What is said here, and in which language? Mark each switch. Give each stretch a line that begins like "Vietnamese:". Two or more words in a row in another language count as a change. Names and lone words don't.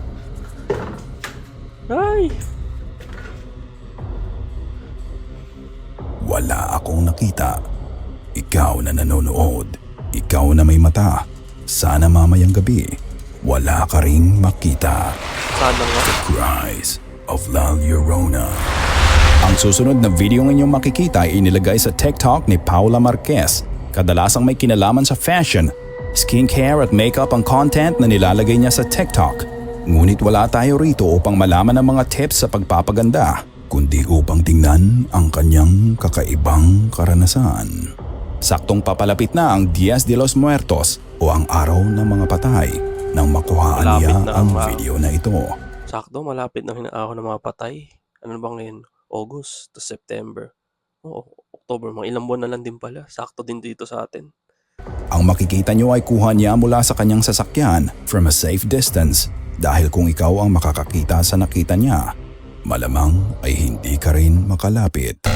Filipino: Ay! wala akong nakita. Ikaw na nanonood, ikaw na may mata. Sana mamayang gabi, wala ka ring makita. Sana nga.
English: Cries of La Llorona.
Filipino: Ang susunod na video ng inyong makikita ay inilagay sa TikTok ni Paula Marquez. Kadalasang may kinalaman sa fashion, skincare at makeup ang content na nilalagay niya sa TikTok. Ngunit wala tayo rito upang malaman ang mga tips sa pagpapaganda, kundi upang tingnan ang kanyang kakaibang karanasan. Saktong papalapit na ang Dias de los Muertos o ang Araw ng Mga Patay nang makuhaan Malapit niya na ang ang video na ito. Sakto, malapit na ako ng mga patay. Ano ba ngayon?
English: August to September.
Filipino: Oo, October. Mga ilang buwan na lang din pala. Sakto din dito sa atin. Ang makikita nyo ay kuha niya mula sa kanyang sasakyan
English: from a safe distance
Filipino: dahil kung ikaw ang makakakita sa nakita niya, malamang ay hindi ka rin makalapit.